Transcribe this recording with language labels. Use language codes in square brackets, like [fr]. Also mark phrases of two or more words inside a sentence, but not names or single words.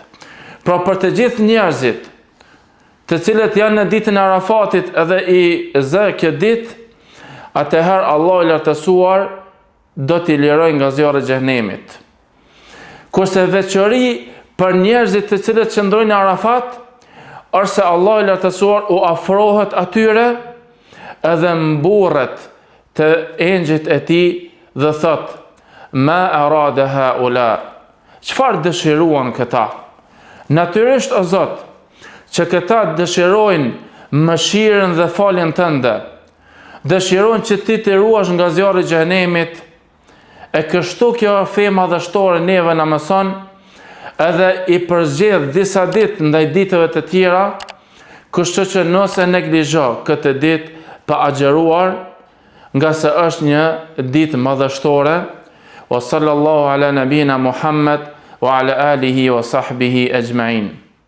[sq] Pra për të gjithë njerëzit të cilët janë në ditën e Arafatit edhe i zë kjo ditë, atëherë Allahu i lartësuar do t'i liroj nga zjarri i xhenemit. Kurse veçori për njerëzit të cilët qëndrojnë në Arafat, është se Allahu i lartësuar u afrohet atyre edhe mburret të engjëjt e tij dhe thot: [ar] ما أراد هؤلاء, [sq] çfarë dëshiruan këta? Natyrisht o Zot, që këta dëshirojnë mëshirën dhe faljen tënde, dëshirojnë që ti të ruash nga zjarri i xhenemit, e kështu kjo fe madhështore neve na mëson, edhe i përzgjedh disa ditë ndaj ditëve të tjera, kështu që nëse neglizho këtë ditë pa agjëruar, nga se është një ditë madhështore. [ar] وصلى الله على نبينا محمد وعلى آله وصحبه أجمعين.